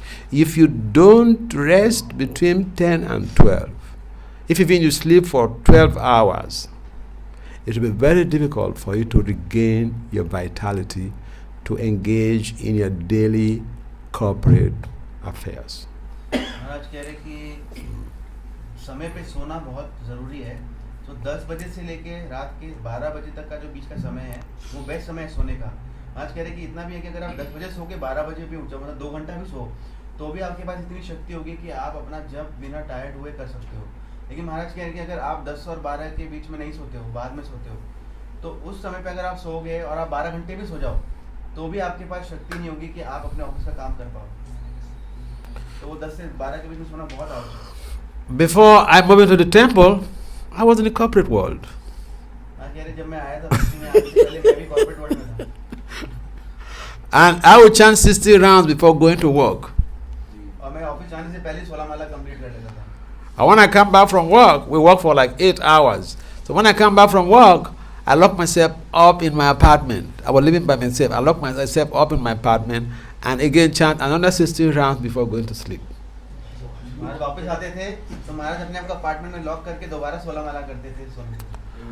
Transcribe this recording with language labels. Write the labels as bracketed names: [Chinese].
[English] If you don't rest between 10 and 12, if even you sleep for 12 hours, it will be very difficult for you to regain your vitality to engage in your daily corporate affairs. [Hindi] महाराज कह रहे कि समय पे सोना बहुत ज़रूरी है. तो 10 बजे से लेके रात के 12 बजे तक का जो बीच का समय है वो बेस्ट समय है सोने का. आज कह रहे कि इतना भी है कि अगर आप 10 बजे सो के 12 बजे भी उठ जाओ, मतलब 2 घंटा भी सो, तो भी आपके पास इतनी शक्ति होगी कि आप अपना जब बिना टायर्ड हुए कर सकते हो. लेकिन महाराज कह रहे कि अगर आप 10 और 12 के बीच में नहीं सोते हो, बाद में सोते हो, तो उस समय पे अगर आप सो गए और आप 12 घंटे भी सो जाओ तो भी आपके पास शक्ति नहीं होगी कि आप अपने ऑफिस का काम कर पाओ. तो वो 10 से 12 के बीच में सोना बहुत आवश्यक है. [English] Before I moved into the temple, I was in the corporate world. [Hindi] कह रहे जब मैं आया था भक्ति में आने से पहले मैं भी कॉर्पोरेट वर्ल्ड में था. [English] And I would chant 60 rounds before going to work. [Hindi] और मैं ऑफिस जाने से पहले 16 माला कंप्लीट कर लेता था. [English] And when I come back from work, we work for like 8 hours. So when I come back from work, I lock myself up in my apartment. I was living by myself. I lock myself up in my apartment and again chant another 16 rounds before going to sleep. [Hindi] महाराज वापस आते थे तो महाराज अपने आप को apartment में lock करके दोबारा 16 माला करते थे सोने के.